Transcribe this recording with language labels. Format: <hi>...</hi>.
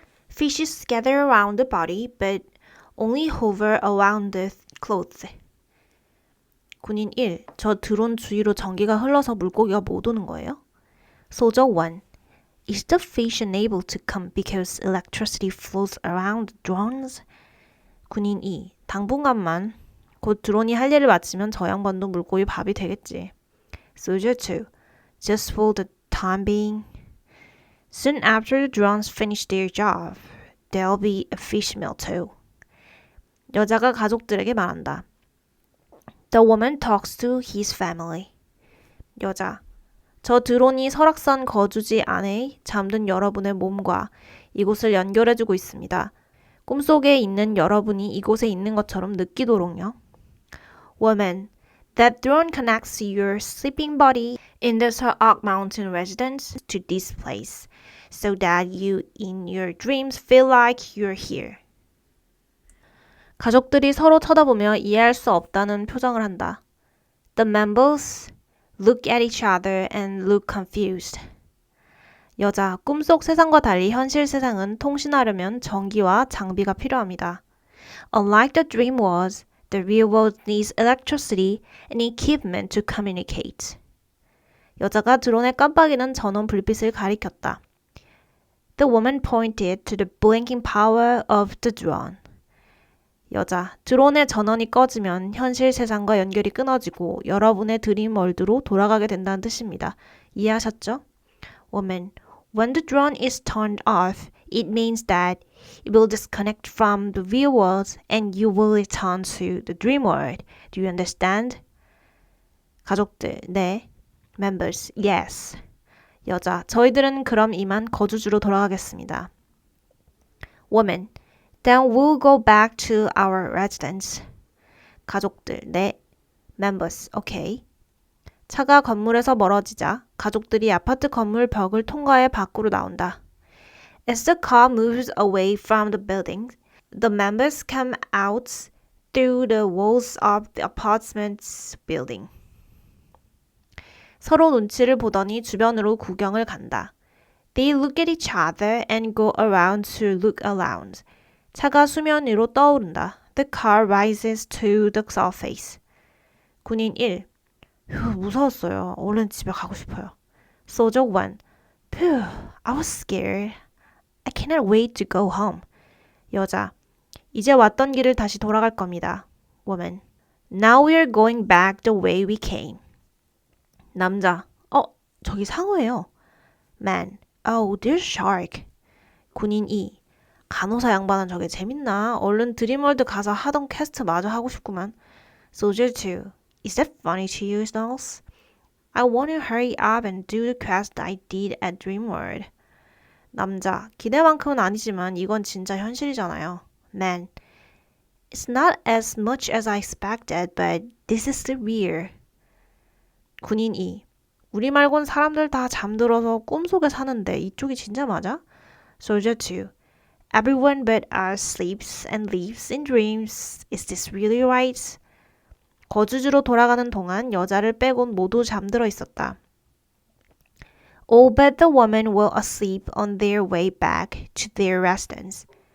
<en>Fishes gather around the body, but only hover around the clothes.</en> <ko>군인 1, 저 드론 주위로 전기가 흘러서 물고기가 못 오는 거예요?</ko> <en>Soldier 1, is the fish unable to come because electricity flows around the drones?</en> <ko>군인 2, 당분간만. 곧 드론이 할 일을 마치면 저 양반도 물고기 밥이 되겠지.</ko> <en>Soldier 2, just for the time being. Soon after the drones finish their job, there'll be a fish meal too.</en> <ko>여자가 가족들에게 말한다.</ko> <en>The woman talks to his family.</en> <ko>여자, 저 드론이 설악산 거주지 안에 잠든 여러분의 몸과 이곳을 연결해주고 있습니다. 꿈속에 있는 여러분이 이곳에 있는 것처럼 느끼도록요.</ko> <en>Woman, that drone connects your sleeping body in the Sarak Mountain residence to this place, so that you in your dreams feel like you're here.</en> <ko>가족들이 서로 쳐다보며 이해할 수 없다는 표정을 한다.</ko> <en>The members look at each other and look confused.</en> <ko>여자, 꿈속 세상과 달리 현실 세상은 통신하려면 전기와 장비가 필요합니다.</ko> <en>Unlike the dream world, the real world needs electricity and equipment to communicate.</en> <ko>여자가 드론의 깜빡이는 전원 불빛을 가리켰다.</ko> <en>The woman pointed to the blinking power of the drone.</en> <ko>여자, 드론의 전원이 꺼지면 현실 세상과 연결이 끊어지고 여러분의 드림 월드로 돌아가게 된다는 뜻입니다. 이해하셨죠?</ko> <en>Woman, when the drone is turned off, it means that it will disconnect from the real world and you will return to the dream world. Do you understand?</en> <ko>가족들, 네.</ko> <en>Members, yes.</en> <ko>여자, 저희들은 그럼 이만 거주지로 돌아가겠습니다.</ko> <en>Woman, then we'll go back to our residence.</en> <ko>가족들, 네.</ko> <en>Members, okay.</en> <ko>차가 건물에서 멀어지자 가족들이 아파트 건물 벽을 통과해 밖으로 나온다.</ko> <en>As the car moves away from the building, the members come out through the walls of the apartment building.</en> <ko>서로 눈치를 보더니 주변으로 구경을 간다.</ko> <en>They look at each other and go around to look around.</en> <ko>차가 수면 위로 떠오른다.</ko> <en>The car rises to the surface.</en> <ko>군인 1. 휴, 무서웠어요. 얼른 집에 가고 싶어요. Soldier 1.</ko> <en>Phew, I was scared. I cannot wait to go home. 여자.</en> <ko>이제 왔던 길을 다시 돌아갈 겁니다.</ko> <en>Woman. Now we're going back the way we came.</en> <ko>남자. 저기 상어예요. Man.</ko> <en>Oh, there's shark. 군인 2.</en> <ko>간호사 양반은 저게 재밌나? 얼른 드림월드 가서 하던 퀘스트 마저 하고 싶구만.</ko> <en>Soldier 2. Is that funny to you, Smalls? I want to hurry up and do the quest I did at Dreamworld.</en> <ko>남자. 기대만큼은 아니지만 이건 진짜 현실이잖아요.</ko> <en>Man. It's not as much as I expected, but this is surreal.</en> <ko>군인 2. 우리 말곤 사람들 다 잠들어서 꿈속에 사는데 이쪽이 진짜 맞아?</ko> <en>Soldier 2. Everyone but us sleeps and lives in dreams. Is this really right?</en> <ko>거주지로 돌아가는 동안 여자를 빼곤 모두 잠들어 있었다.</ko> <en>All but the women were asleep on their way back to their residence.</en>